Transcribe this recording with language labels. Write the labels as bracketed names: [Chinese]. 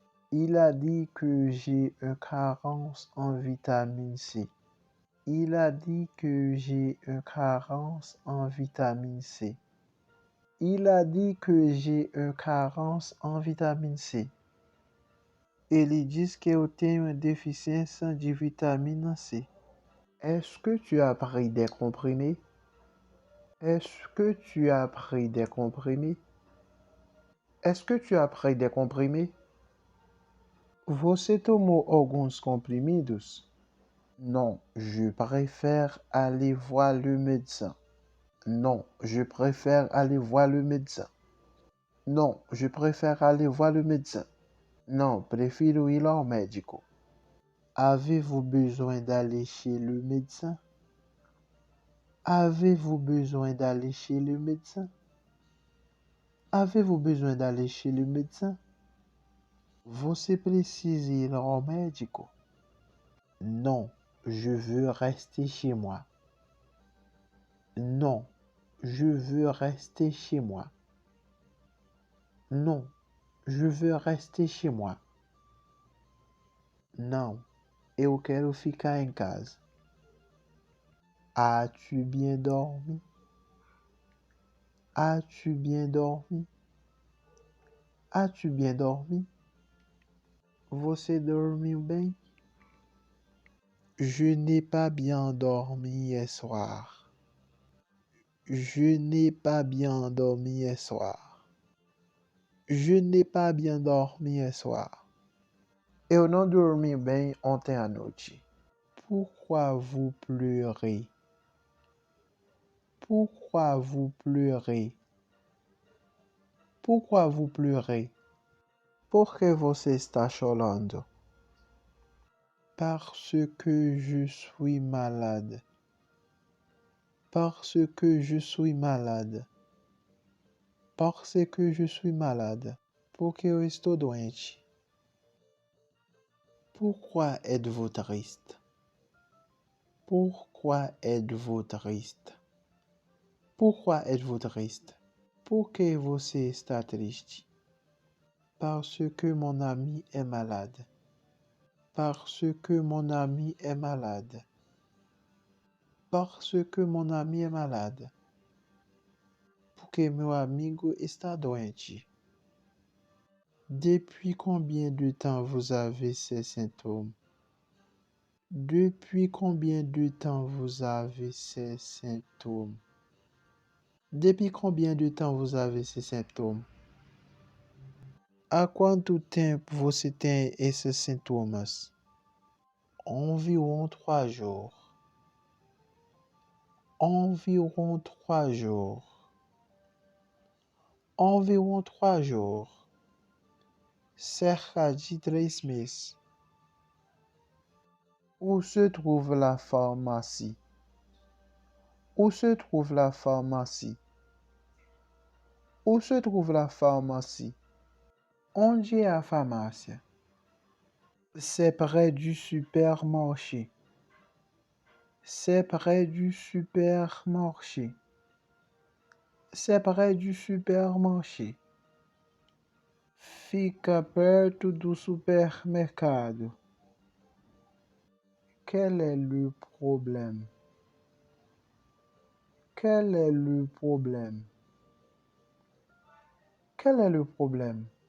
[French] Il a dit que j'ai une carence en vitamine C. Il a dit que j'ai une carence en vitamine C. Il a dit que j'ai une carence en vitamine C. [Portuguese] Ele diz que eu tenho uma deficiência de vitamina C. [French] Est-ce que tu as pris des comprimés? Est-ce que tu as pris des comprimés? Est-ce que tu as pris des comprimés? [Portuguese] Você tomou alguns comprimidos? [French] Non, je préfère aller voir le médecin. Non, je préfère aller voir le médecin. Non, je préfère aller voir le médecin. [Portuguese] Non, prefiro ir ao médico. [French] Avez-vous besoin d'aller chez le médecin? Avez-vous besoin d'aller chez le médecin? Avez-vous besoin d'aller chez le médecin? [Portuguese] Você precisa ir ao médico? [French] Non, je veux rester chez moi. Non, je veux rester chez moi. Non, je veux rester chez moi. [Portuguese] Não, eu quero ficar em casa. [French] As-tu bien dormi? As-tu bien dormi? As-tu bien dormi? [Portuguese] Você dormiu bem? [French] Je n'ai pas bien dormi hier soir. Je n'ai pas bien dormi hier soir. Je n'ai pas bien dormi hier soir. [Portuguese] Eu não dormi bem ontem à noite. [French] Pourquoi vous pleurez? Pourquoi vous pleurez? Pourquoi vous pleurez? [Portuguese] Por que você está chorando? [French] Parce que je suis malade. Parce que je suis malade. Parce que je suis malade. [Portuguese] Porque eu estou doente. [French] Pourquoi êtes-vous triste? Pourquoi êtes-vous triste? Pourquoi êtes-vous triste? [Portuguese] Por que você está triste? [French] Parce que mon ami est malade. Parce que mon ami est malade. Parce que mon ami est malade. [Portuguese] Porque meu amigo está doente. [French] Depuis combien de temps vous avez ces symptômes? Depuis combien de temps vous avez ces symptômes? Depuis combien de temps vous avez ces symptômes? [Portuguese] Há quanto tempo você tem esses sintomas? [French] Environ 3 jours. Environ 3 jours. Environ 3 jours. [Portuguese] Cerca de 3 meses. [French] Où se trouve la pharmacie? Où se trouve la pharmacie? Où se trouve la pharmacie? [Portuguese] Onde é a farmácia? [French] C'est près du supermarché. C'est près du supermarché. C'est près du supermarché. [Portuguese] Fica perto do supermercado. [French] Quel est le problème? Quel est le problème? Quel est le problème?